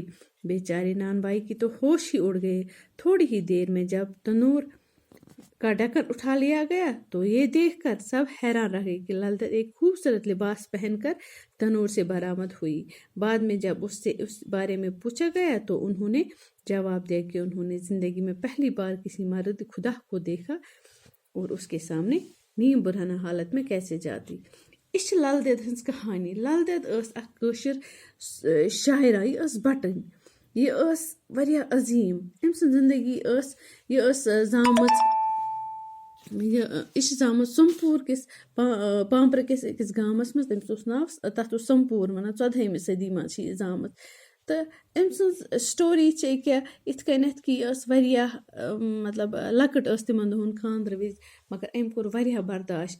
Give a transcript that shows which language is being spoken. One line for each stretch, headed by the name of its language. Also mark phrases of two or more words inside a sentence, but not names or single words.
Urdu: بیچاری نان بائی کی تو ہوش ہی اڑ گئے۔ تھوڑی ہی دیر میں جب تنور کا ڈھکن اٹھا لیا گیا تو یہ دیکھ کر سب حیران رہ گئے کہ لل دید ایک خوبصورت لباس پہن کر تنور سے برآمد ہوئی۔ بعد میں جب اس سے اس بارے میں پوچھا گیا تو انہوں نے جواب دیا کہ انہوں نے زندگی میں پہلی بار کسی مرد خدا کو دیکھا اور اس کے سامنے نیم برہنہ حالت میں کیسے جاتی۔
Kashmiri: اس لل دید ہنز کہانی۔ لل دید اس اکھ کٲشِر شاعرہ، یہ اس بٹن، یہ اس واریاہ عظیم۔ أمۍ سٕنٛز زندگی یہ زامٕژ سمپور کِس پامپرٕ کِس أکِس گامس منٛز، تٔمِس اوس ناو تتھ اوس سمپور ونان، 14ہمہِ صدی منٛز چھِ یہِ زامٕژ۔ تہٕ أمۍ سٕنٛز سٹوری چھِ أکیاہ یِتھ کٔنٮ۪تھ کہِ یہِ ٲس واریاہ مطلب لۄکٕٹ ٲس تِمن دۄہن خانٛدرٕ وِزِ، مگر أمۍ کوٚر واریاہ برداشت۔